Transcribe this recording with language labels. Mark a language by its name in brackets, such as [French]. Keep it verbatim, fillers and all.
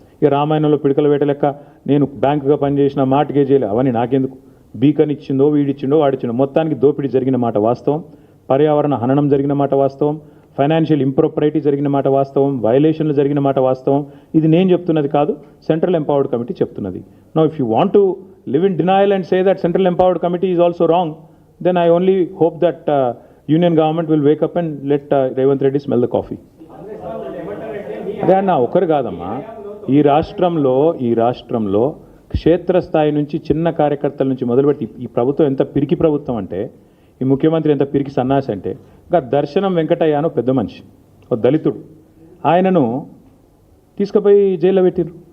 [Telugu] ఇక రామాయణంలో పిడకల వేట లెక్క నేను బ్యాంకుగా పనిచేసిన మాటకే చేయలే, అవన్నీ నాకెందుకు? బీకన్ ఇచ్చిందో వీడిచ్చిండో వాడిచ్చిండో మొత్తానికి దోపిడీ జరిగిన మాట వాస్తవం, పర్యావరణ హననం జరిగిన మాట వాస్తవం, ఫైనాన్షియల్ ఇంప్రొప్రైటీ జరిగిన మాట వాస్తవం, వైలేషన్లు జరిగిన మాట వాస్తవం. ఇది నేను చెప్తున్నది కాదు, సెంట్రల్ ఎంపవర్డ్ కమిటీ చెప్తున్నది. [English] Now if you want to live in denial and say that Central Empowered Committee is also wrong, then I only hope that uh, union government will wake up and let uh, Revanth Reddy smell the coffee. [Telugu] అదే అన్న ఒకరు కాదమ్మా, ఈ రాష్ట్రంలో ఈ రాష్ట్రంలో క్షేత్రస్థాయి నుంచి చిన్న కార్యకర్తల నుంచి మొదలుపెట్టి ఈ ప్రభుత్వం ఎంత పిరికి ప్రభుత్వం అంటే, ఈ ముఖ్యమంత్రి ఎంత పిరికి సన్నాసి అంటే, ఇంకా దర్శనం వెంకటయ్య అని పెద్ద మనిషి, ఓ దళితుడు, ఆయనను తీసుకుపోయి జైల్లో పెట్టిరు.